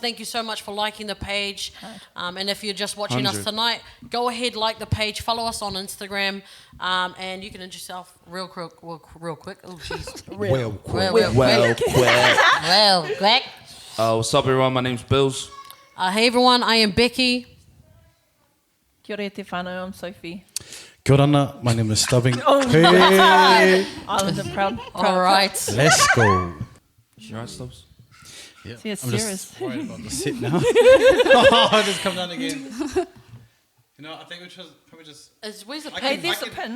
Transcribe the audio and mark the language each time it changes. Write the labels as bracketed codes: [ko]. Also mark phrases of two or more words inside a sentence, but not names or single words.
[en] Thank you so much for liking the page. And if you're just watching us tonight, go ahead, like the page, follow us on Instagram, and you can introduce yourself real quick. Oh, jeez. Real quick. Well, quick. What's up, everyone? My name's Bills. Hey, everyone. I am Becky. [mi] Kia ora te whānau, [en] I'm Sophie. [mi] Kia ora, [en] my name is Stubbing. Hey. Islander proud. All right. Let's go. You alright, Stubbs? Yeah. See, it's I'm serious. just worried about the sit now. I just come down again. You know, I think we should probably just... Where's the Hey, pin? there's a pin.